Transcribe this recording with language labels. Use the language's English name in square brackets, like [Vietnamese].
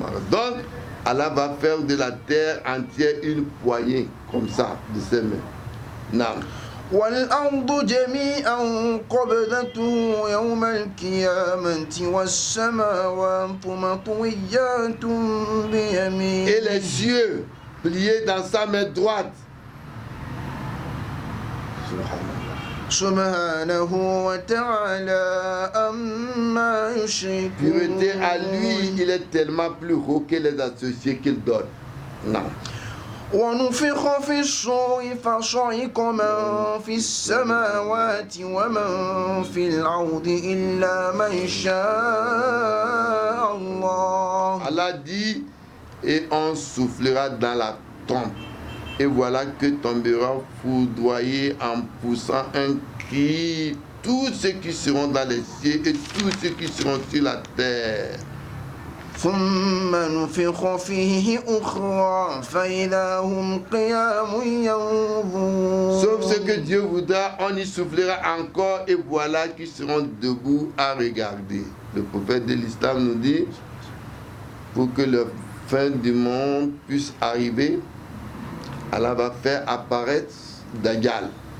[French] Donc, Allah va faire de la terre entière une poignée, comme ça, de ses mains. Non. [Arabic] والأرض جميعا قبضته يوم القيامة والسماوات مطويات بيمينه. [French] Et les cieux pliés dans sa main droite. [Arabic] سبحانه وتعالى أما يشركون. [French] Pureté à lui, il est tellement plus haut que les associés qu'il donne. Non. [Arabic] ونفخ في الصور فصعق من في السماوات ومن في الأرض إلا من شاء الله. [French] Allah dit, et on soufflera dans la trompe. Et voilà que tombera foudroyé en poussant un cri tous ceux qui seront dans les cieux et tous ceux qui seront sur la terre. [Arabic] ثم نفخ فيه أخرى فإذا هم قيام ينظرون. [French] Sauf ce que Dieu voudra, on y soufflera encore et voilà qu'ils seront debout à regarder. Le prophète de l'islam nous dit, pour que la fin du monde puisse arriver, Allah va faire apparaître Dajjal.